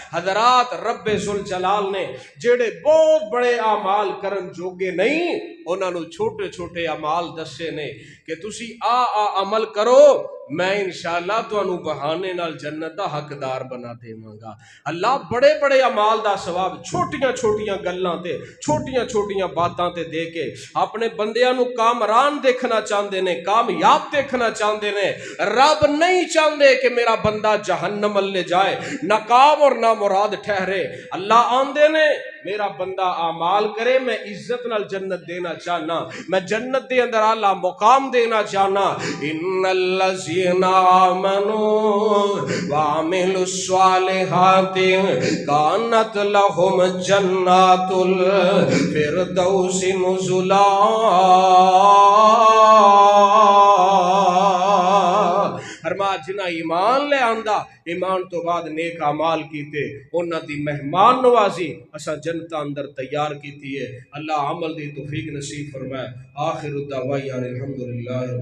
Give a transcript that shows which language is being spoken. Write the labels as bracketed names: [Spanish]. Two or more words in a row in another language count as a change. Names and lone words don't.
[Punjabi] حضرات رب ذوالجلال نے جیڑے بہت بڑے اعمال کرن جوگے نہیں, انہاں نوں چھوٹے چھوٹے اعمال دسے نے کہ تسی آ عمل کرو, میں انشاءاللہ تانوں بہانے نال جنت دا حقدار بنا دیواں. اللہ بڑے بڑے اعمال دا ثواب چھوٹیاں چھوٹیاں گلاں تے چھوٹیاں چھوٹیاں باتاں تے دے کے اپنے بندیاں نو کامران دیکھنا چاہندے نے، کامیاب دیکھنا چاہندے نے. رب نہیں چاہندے کہ میرا بندہ جہنم لے جائے، ناکام اور نامراد ٹھہرے. اللہ آندے نے میرا بندہ اعمال کرے، میں عزت نال جنت دینا چاہنا، میں جنت دے اندر اعلیٰ مقام دینا چاہنا. [Arabic] ان الذین آمنوا وعملوا الصالحات کانت لهم جنات الفردوس نزلا. [Punjabi] فرما جنہ ایمان لے آندا، ایمان تو بعد نیک اعمال کیتے، انہاں دی مہمان نوازی اساں جنتاں اندر تیار کیتی ہے. اللہ عمل دی توفیق نصیب فرمائے. [Arabic] آخر الدعوانا الحمدللہ.